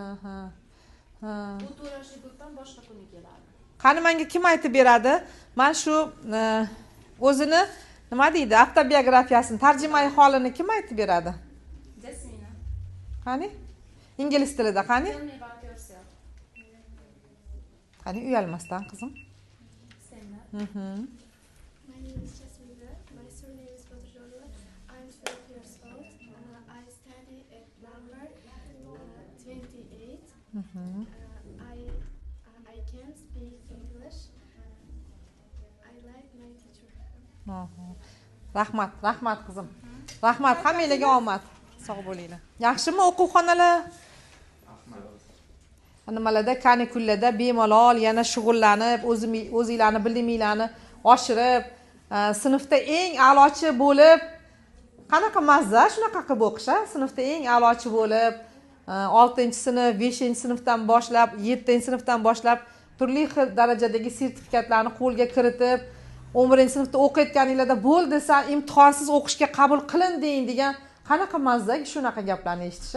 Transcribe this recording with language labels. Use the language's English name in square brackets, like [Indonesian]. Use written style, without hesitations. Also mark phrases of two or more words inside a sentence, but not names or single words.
[Uzbek] Bu 4 yoshli gruppan boshqa kuni keladi. Qani menga kim aytib beradi? Men shu o'zini nima deydi, avtobiografiyasini, tarjimai holini kim aytib beradi? Jasmina. Qani? Ingliz tilida qani? [English] Tell me about yourself. [Uzbek] Qani uyalmasdan qizim. Senlar. [English] My name is Jasmina. My surname is Badrjolova. I'm 12 years old. I study at number 28. I can speak English. I like my teacher. [Uzbek] Rahmat qizim. Rahmat, hammanglarga omad. Sog' bo'linglar. Yaxshimi o'quvxonalar? Nimalarda kanikullarda bemalol yana shug'ullanib, o'zingizlarni biliminglarni oshirib, sinfda eng a'lochi bo'lib, qanaqa mazza shunaqa qilib o'qish, sinfda eng a'lochi bo'lib, 6-sinf, 5-sinfdan boshlab, 7-sinfdan boshlab turli xil darajadagi sertifikatlarni qo'lga kiritib, 11-sinfda o'qiyotganinglarda bo'ldi, sen imtihonsiz o'qishga qabul qilinding degan qanaqa mazza shunaqa gaplarni eshitish.